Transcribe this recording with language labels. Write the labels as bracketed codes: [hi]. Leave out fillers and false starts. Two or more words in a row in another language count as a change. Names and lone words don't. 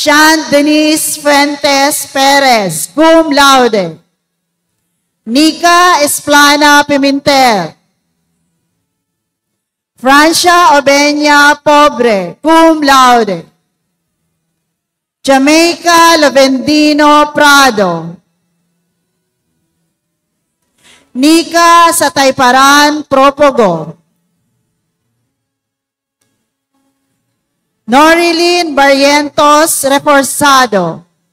[en] Sean Denise Fuentes Perez, [la] cum laude. [en] Nika Esplana Pimentel. Francia Obeña Pobre, [la] cum laude. [en] Jamaica Lavendino Prado. Nika Satayparan Propogo. Norilyn Barrientos Reforzado.